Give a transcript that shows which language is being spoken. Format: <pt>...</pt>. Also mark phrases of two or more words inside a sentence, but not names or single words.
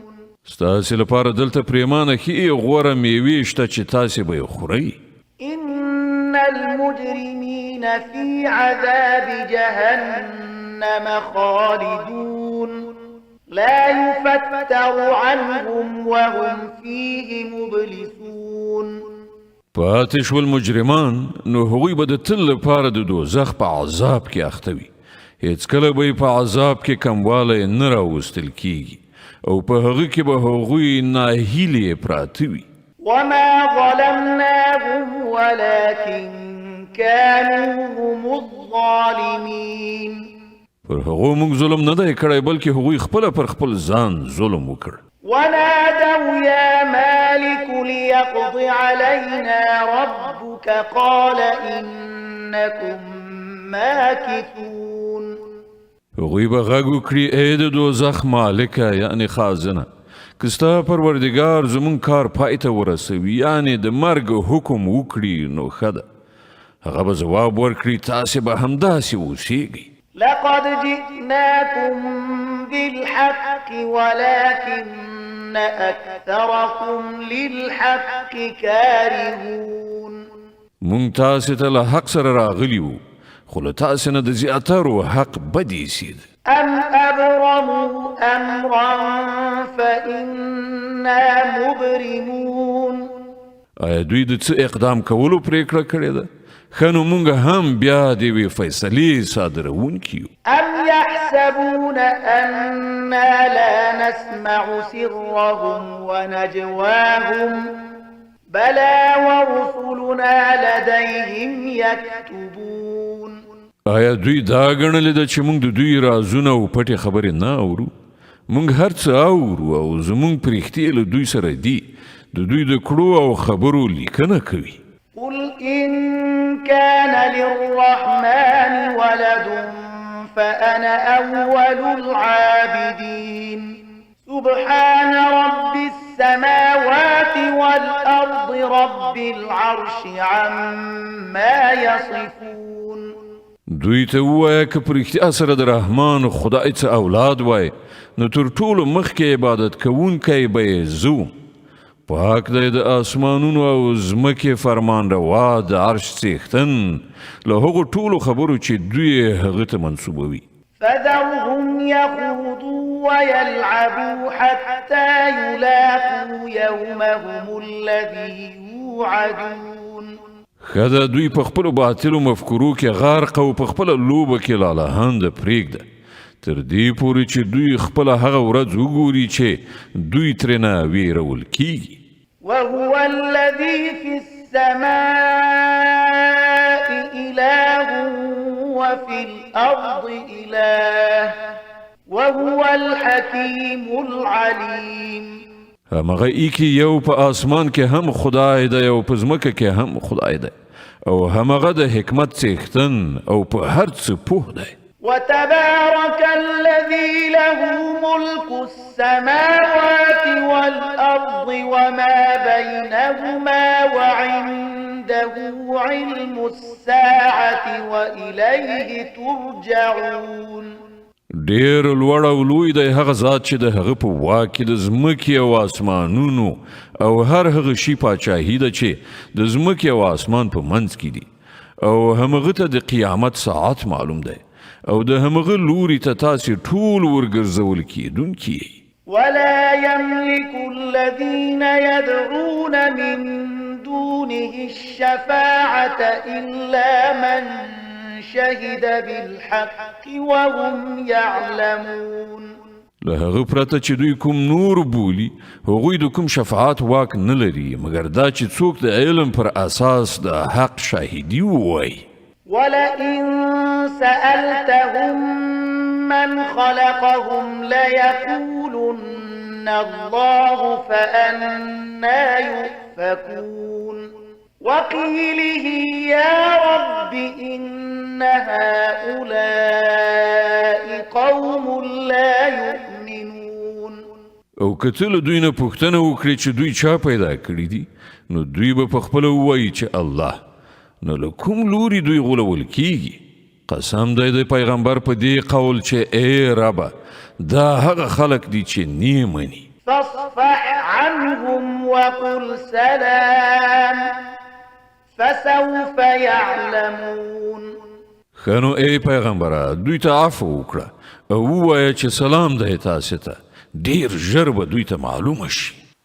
<ps>ستاسې لپاره دلته پریمانه ښې غوره میوې شته چې تاسې به یې خورئ.</ps> <ar>إن المجرمين في عذاب جهنم خالدون لا يفتر عنهم وهم فيه مبلسون.</ar> <ps>پاتې شول مجرمان نو هغوی به د تل لپاره د دوزخ په عذاب کې اخته وي. هیڅکله به یې په عذاب کې کموالی نه راوستل کیږي او په هغه کې به هغوی ناهیلې پراته وي.</ps> <ar>وما ظلمناهم ولكن كانوا هم الظالمين.</ar> <ps>پر هغو موږ ظلم نه دی کړی بلکې هغوی خپله پر خپل ځان ظلم وکړ.</ps> <ar>ونادوا يا مالك ليقض علينا ربك قال إنكم ماكثون.</ar> <ps>هغوی به غږ وکړي ای د دوزخ مالکه یعنې خازنه که ستا پروردګار زموږ کار پای ته ورسوي یعنې د مرګ حکم وکړي نو ښه ده. هغه به ځواب ورکړي تاسې به همداسې اوسیږئ.</ps> <ar>لقد جئناكم بالحق ولكن أكثركم للحق كارهون.</ar> <ps>مونږ تاسې ته له حق سره راغلي وو خو له تاسې نه د زیاترو حق بد ایسید.</ps> <ar>أم أبرموا أمرا فإنا مبرمون.</ar> <ps>آیا دوی د څه اقدام کولو پریکړه کړې ده؟ ښه نو مونږ هم بیا د یوې فیصلې صادروونکي یو.</ps> <ar>أم يحسبون أنا لا نسمع سرهم ونجواهم بلى ورسلنا لديهم يكتبون.</ar> <ps>آیا دوی دا ګڼلې ده چې مونږ د دوی رازونه او پټې خبرې نه اورو؟ مونږ هر څه اورو او زمونږ پرښتې له دوی سره دي. د دوی د کړو او خبرو لیکنه کوي.</ps> <ar>قل إن كان للرحمن ولد فأنا أول العابدين. سبحان رب السماوات والأرض رب العرش عما يصفون.</ar> <ps>دوی ته ووایه که په رښتیا سره د رحمان خدای څه اولاد وای نو تر ټولو مخکې عبادت کوونکی به یې زه. پاک دی د آسمانونو او ځمکې فرمان روا د عرش څښتن له هغو ټولو خبرو چې دوی هغه ته منسوبوي.</ps> <ar>فذرهم يخوضوا ويلعبوا حتى يلاقوا يومهم الذي يوعدون.</ar> <ps>ښه دوی په خپلو باطلو مفکورو کې غرق او په خپله لوبه کې لالهانده پرېږده تر دې پورې چې دوی خپله هغه ورځ وګوري چې دوی ترېنه ویرول کیږي.</ps> <ar>وهو الذي في السماء إله وفي الأرض إله وهو الحكيم العليم.</ar> <ps>همغه ای کې یو په آسمان کې هم خدای دی او په ځمکه کې هم خدای دی او همغه د حکمت څښتن او په هر څه پوه دی.</ps> <ar>وتبارك الذي له ملك السماوات والأرض وما بينهما وعنده علم الساعة وإليه ترجعون.</ar> <ps>ډیر لوړ او لوی دی هغه ذات چې د هغه په واک کې د ځمکې او آسمانونو او هر هغه شي پاچاهي ده چې د ځمکې او آسمان په منځ کې دي او همغه ته د قیامت ساعت معلوم دی او د همغه لوري ته تاسې ټول ورګرځول کېدونکي.</ps> <ar>ولا يملك الذين يدعون من دونه الشفاعة إلا من شهد بالحق وهم يعلمون.</ar> <ps>له هغه پرته چې دوی کوم نور بولي هغوی د کوم شفاعت واک نه لري مګر دا چې څوک د علم پر اساس د حق شاهدي ووایي.</ps> <ar>ولئن سألتهم من خلقهم ليقولن الله فأنا يؤفكون. وقيله يا رب إن هؤلاء قوم لا يؤمنون.</ar> <ps>او کتل دوی نه پوښتنه وکړي چې دوی چا پیدا کړی دي نو دوی به په خپل وایي چې الله. نو له کوم لوري دوی غولول کیږي؟ قسم دی د پیغمبر په دې قول چې ای ربه دا هغه خلق دي چې نه مني.</ps> <ar>فاصفح عنهم وقل سلام فسوف يعلمون.</ar> <ps>خنو ای پیغمبره دوی ته عفو وکړه او ووایه چې سلام دی تاسې ته ډیر ژر به دوی ته معلومه شي.</ps>